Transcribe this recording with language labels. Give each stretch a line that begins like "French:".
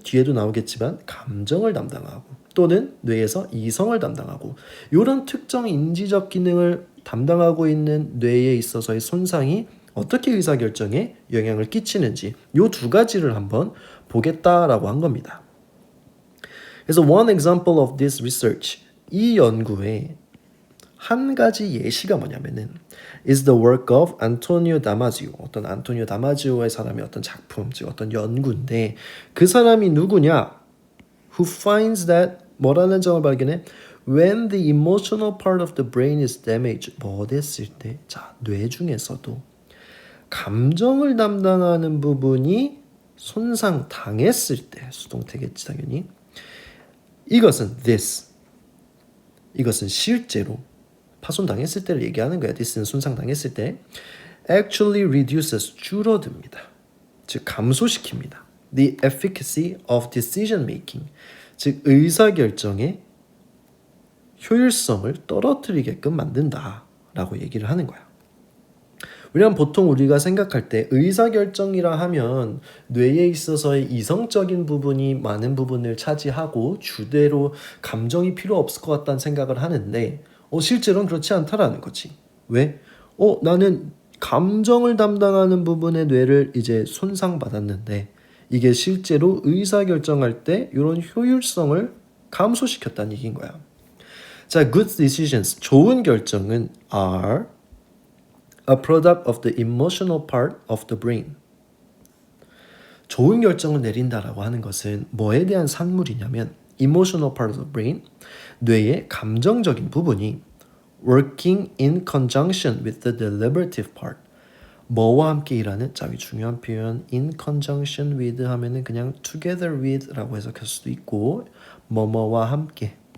Korean: 뒤에도 나오겠지만 감정을 담당하고 또는 뇌에서 이성을 담당하고, 이런 특정 인지적 기능을 담당하고 있는 뇌에 있어서의 손상이 어떻게 의사결정에 영향을 끼치는지 이 두 가지를 한번 보겠다라고 한 겁니다. 그래서
English: one example of this research,
Korean: 이 연구의 한 가지 예시가 뭐냐면은
English: is the work of Antonio Damasio.
Korean: 어떤 안토니오 다마지오의 사람의 어떤 작품, 즉 어떤 연구인데, 그 사람이 누구냐?
English: Who finds that,
Korean: 뭐라는 점을 발견해?
English: When the emotional part of the brain is damaged.
Korean: 뭐 됐을 때? 자, 뇌 중에서도 감정을 담당하는 부분이 손상 당했을 때, 수동태겠지 당연히. 이것은 이것은 실제로 파손당했을 때를 얘기하는 거야. this는 손상당했을 때.
English: actually reduces,
Korean: 줄어듭니다. 즉 감소시킵니다.
English: the efficacy of decision making,
Korean: 즉 의사결정의 효율성을 떨어뜨리게끔 만든다라고 얘기를 하는 거야. 왜냐하면 보통 우리가 생각할 때 의사결정이라 하면 뇌에 있어서의 이성적인 부분이 많은 부분을 차지하고 주대로 감정이 필요 없을 것 같다는 생각을 하는데, 실제로는 그렇지 않다라는 거지. 왜? 나는 감정을 담당하는 부분의 뇌를 이제 손상받았는데 이게 실제로 의사결정할 때 이런 효율성을 감소시켰다는 얘기인 거야. 자,
English: good decisions,
Korean: 좋은 결정은
English: are a product of the emotional part of the brain.
Korean: 좋은 결정을 내린다라고 하는 것은 뭐에 대한 산물이냐면
English: emotional part of the brain,
Korean: 뇌의 감정적인 부분이
English: working in conjunction with the deliberative part,
Korean: 뭐와 함께 일하는, 자, 이 중요한 표현
English: in conjunction with
Korean: 하면은 그냥
English: together with
Korean: 라고 해석할 수도 있고, 뭐뭐와 함께,